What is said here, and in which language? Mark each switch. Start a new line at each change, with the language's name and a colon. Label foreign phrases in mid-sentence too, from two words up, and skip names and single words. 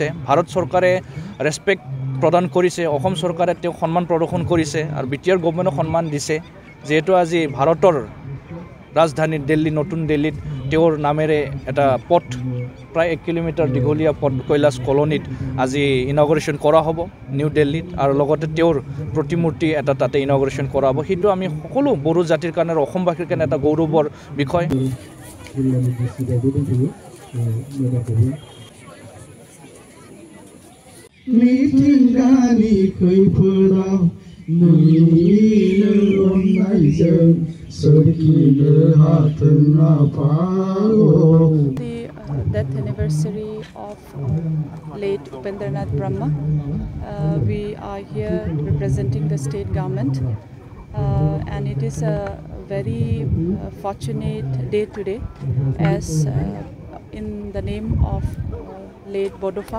Assamese: ভাৰত চৰকাৰে ৰেছপেক্ট প্ৰদান কৰিছে অসম চৰকাৰে তেওঁক সন্মান প্ৰদৰ্শন কৰিছে আৰু বিটিআৰ গভৰ্ণমেণ্টক সন্মান দিছে যেহেতু আজি ভাৰতৰ ৰাজধানী দিল্লী নতুন দিল্লীত তেওঁৰ নামেৰে এটা পথ প্ৰায় 1 কিলোমিটাৰ দীঘলীয়া পথ কৈলাশ কলনীত আজি ইনগৰেশ্যন কৰা হ'ব নিউ দিল্লীত আৰু লগতে তেওঁৰ প্ৰতিমূৰ্তি এটা তাতে ইনগৰেশ্যন কৰা হ'ব সেইটো আমি সকলো বড়ো জাতিৰ কাৰণে আৰু অসমবাসীৰ কাৰণে এটা গৌৰৱৰ বিষয়
Bodo: मिथिंगानि खैफोदाव नोंनिनो अननायजों सोरखिनो हाथों आफाखौ
English: The death anniversary of late Upendranath Brahma. We are here representing the state government and it is a very fortunate day today as in the name of late Bodofa.